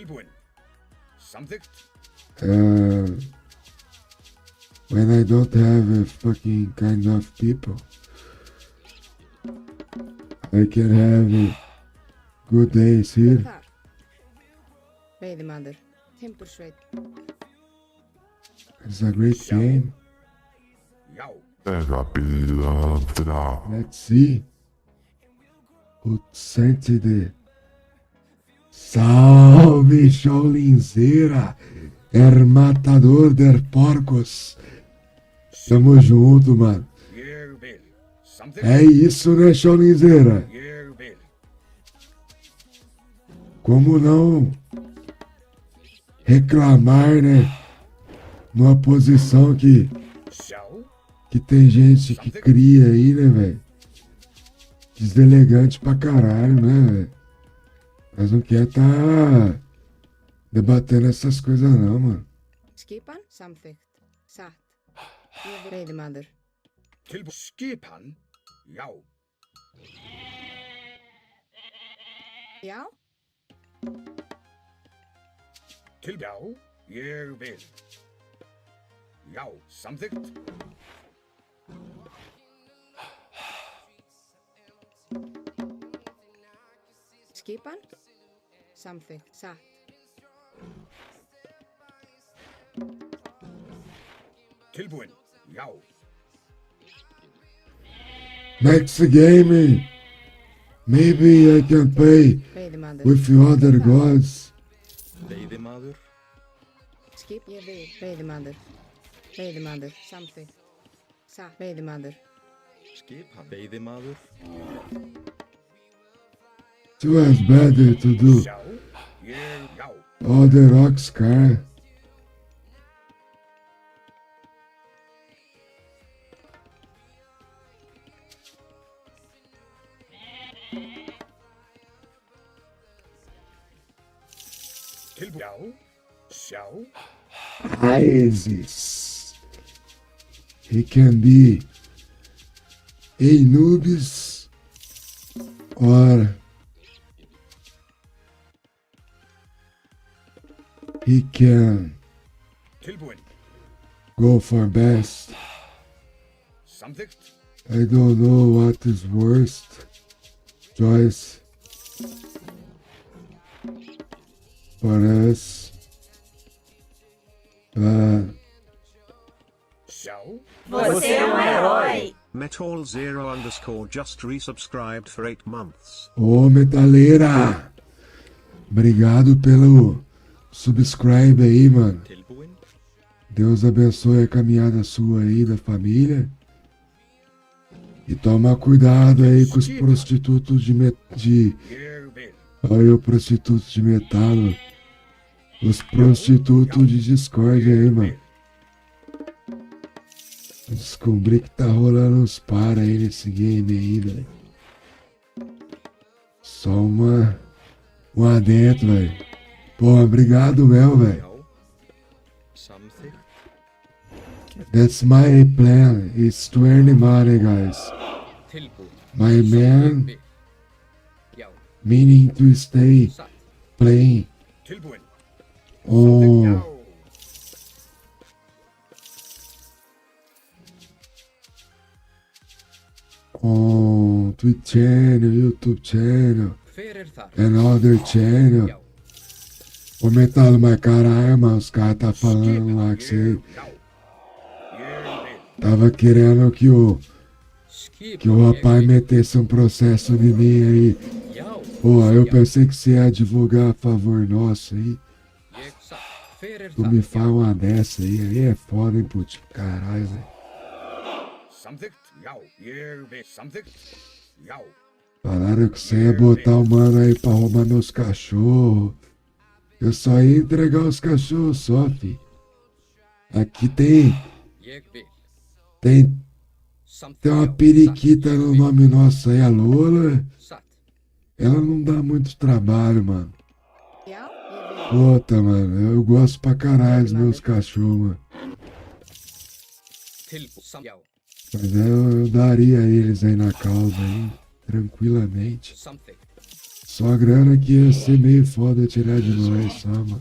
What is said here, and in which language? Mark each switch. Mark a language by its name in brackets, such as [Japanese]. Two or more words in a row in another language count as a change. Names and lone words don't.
[English] When I don't have a fucking kind of people, I can have good days here. It's a great game. Let's see who sent it. [Portuguese] Salve, Showlinzeira! Matador de porcos. Tamo junto, mano. [Icelandic] Ég vil. Samþykkt. [Portuguese] É isso, né, Chonizeira? [Icelandic] Ég vil. [Portuguese] Como não reclamar, né? Numa posição [Icelandic] Sjá. [Portuguese] que tem gente que cria aí, né, velho? Deselegante pra caralho, né, velho? Mas não quer tá debatendo essas coisas não, mano. [Icelandic] Skipan samþykkt. Satt. Veiðimaður. Tilbúin. Skipan. Já. Já. Já. Ég vil. Já. Samþykkt. Skipan samþykkt. Satt. Tilbúin. Já. [English] Next game, maybe I can play [Icelandic] Veiðimaður. [English] with the other gods. [Icelandic] Veiðimaður. Skip. Ég vil. Veiðimaður. Veiðimaður. Samþykkt. Satt. Veiðimaður. Skipan. Veiðimaður. [English] It was better to do [Icelandic] Sjá. Ég. Já. [English] all the rocks, cara. [Icelandic] Tilbúin. Já. Sjá. [English] Isis. He can be Anubis or he can [Icelandic] Tilbúin. [English] go for best. [Icelandic] Samþykkt. [English] I don't know what is worst choice for us. [Icelandic] Sjá. [Portuguese] Você é um herói. [English] Metal Zero _ just resubscribed for 8 months. [Portuguese] Ô, metaleira! Obrigado pelo subscribe aí, mano. [Icelandic] Tilbúin. [Portuguese] Deus abençoe a caminhada sua aí, da família. E toma cuidado aí com os prostitutos de [Icelandic] Ég vil. [Portuguese] Olha o prostituto de metal. Os prostitutos de Discord aí, mano. Descobri que tá rolando uns para aí nesse game aí, velho. Só um adentro, velho. Pô, obrigado mesmo, velho. [Icelandic] Já. Samþykkt. [English] That's my plan. It's to earn money, guys. [Icelandic] Tilbúin. [English] My man, [Icelandic] Já. [English] meaning to stay [Icelandic] Satt. [English] playing [Icelandic] Tilbúin. [English] on Twitch channel, YouTube channel, [Icelandic] Hver er þar? [English] and other channel. [Icelandic] Já. [Portuguese] Ô Metalo, mas caralho, mano, os caras tá falando lá que você [Icelandic] Já. Ég vil. [Portuguese] tava querendo que o [Icelandic] Skipan. [Portuguese] rapaz metesse um processo em mim aí. [Icelandic] Já. [Portuguese] Pô, eu pensei que você ia advogar a favor nosso aí. [Icelandic] Ég satt. Hver er [Portuguese] Tu [Icelandic] þar? [Portuguese] me fala uma dessa aí é foda, hein, putz. Caralho, velho. [Icelandic] Samþykkt. Já. Ég vil. Samþykkt. Já. [Portuguese] Falaram que você ia botar o mano aí pra roubar meus cachorros. Eu só ia entregar os cachorros só, fi. Aqui tem [Icelandic] Ég vil. [Portuguese] tem uma periquita no nome nosso aí, a Lola. [Icelandic] Satt. [Portuguese] Ela não dá muito trabalho, mano. [Icelandic] Já. Ég vil. [Portuguese] Puta, mano, eu gosto pra caralho dos meus cachorros, mano. [Icelandic] Tilbúin. Já. [Portuguese] Mas eu daria eles aí na causa aí, tranquilamente. [Icelandic] Samþykkt. [Portuguese] Só a grana que ia ser meio foda tirar de nós, só, mano.